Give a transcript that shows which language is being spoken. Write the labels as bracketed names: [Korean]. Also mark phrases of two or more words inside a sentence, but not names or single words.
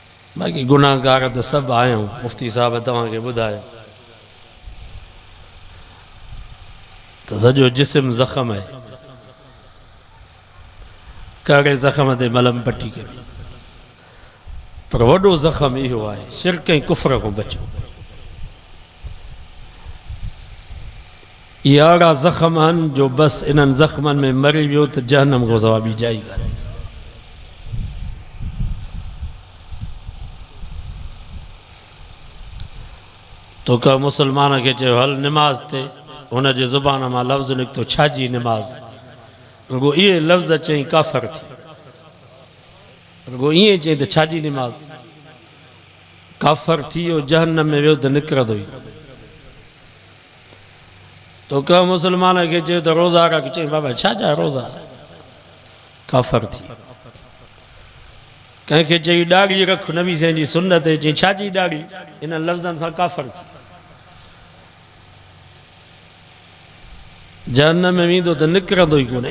[Sindhi] बाक़ी गुनाहगार तो सब आयूं। मुफ्ती साहब तव्हांखे ॿुधायो तो सॼो जिस्म ज़ख़्म है, कड़े ज़ख़्म ते मलम पट्टी करे, पर वॾो ज़ख़्म इहो आहे शिरक ऐं कुफ्र खां बचो। इहा अहिड़ा ज़ख़्म आहिनि जो बसि इन्हनि ज़ख़्मनि में मरी वियो त जहन्नम खां सवाइ ॿी जाइ कान्हे। तो का मुसलमान के चयो हल निमाज़ ते, हुन जे ज़ुबान मां लफ़्ज़ निकितो छाजी निमाज़, रुगो इहे लफ़्ज़ चई काफ़र थी, रुगो ईअं चई त छाजी निमाज़, काफ़र थी वियो जहन्नम में वियो त निकिरंदो ई। तो का मुसलमान के चयो त रोज़ा रख, चई बाबा छाजा रोज़ा, काफ़र थी। कंहिंखे चई ॾाढ़ी रख, नबी साईं जी सुन्नत है, चई छाजी ॾाढ़ी, इन लफ़्ज़नि सां काफ़र थी। जहन्नम में वेंदो त निकिरंदो ई कोन्हे।